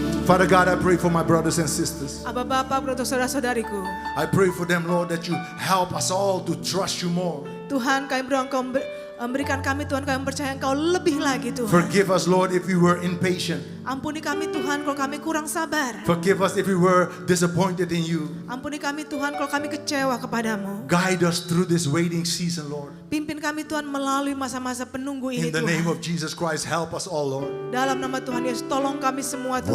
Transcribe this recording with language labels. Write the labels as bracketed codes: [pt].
[en] Father God, I pray for my brothers and sisters. [id] Abah Bapak, untuk saudara-saudariku. [en] I pray for them, Lord, that you help us all to trust you more. [id] Tuhan, kami berdoa Engkau berikan kami, Tuhan, kami percaya Engkau lebih lagi, Tuhan. [en] Forgive us, Lord, if we were impatient. [id] Ampuni kami, Tuhan, kalau kami kurang sabar. [en] Forgive us if we were disappointed in you. [id] Ampuni kami, Tuhan, kalau kami kecewa kepadamu. [en] Guide us through this waiting season, Lord. [id] Pimpin kami, Tuhan, melalui masa-masa penunggu ini, [en] In the name [id] Tuhan. [en] of Jesus Christ, help us all, Lord. [id] Dalam nama Tuhan Yesus, tolong kami semua, Tuhan.